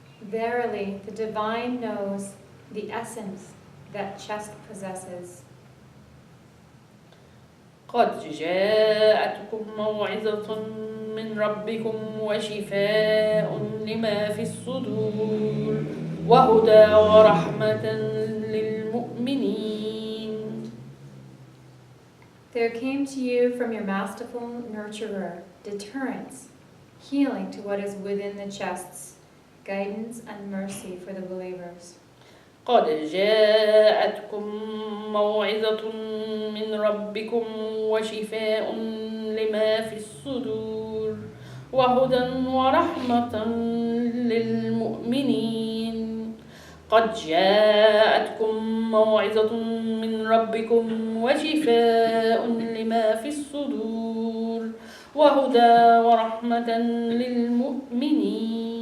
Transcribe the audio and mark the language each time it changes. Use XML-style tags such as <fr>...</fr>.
<en>Verily, the divine knows the essence that chest possesses.</en> <ar>قد جاءتكم موعظة من ربكم وشفاء لما في الصدور وهدى ورحمة للمؤمنين.</ar> <en>There came to you from your masterful nurturer deterrence, healing to what is within the chests, guidance and mercy for the believers.</en> <ar>قد جاءتكم موعظة من ربكم وشفاء لما في الصدور وهدى ورحمة للمؤمنين. قد جاءتكم موعظة من ربكم وشفاء لما في الصدور وهدى ورحمة للمؤمنين.</ar>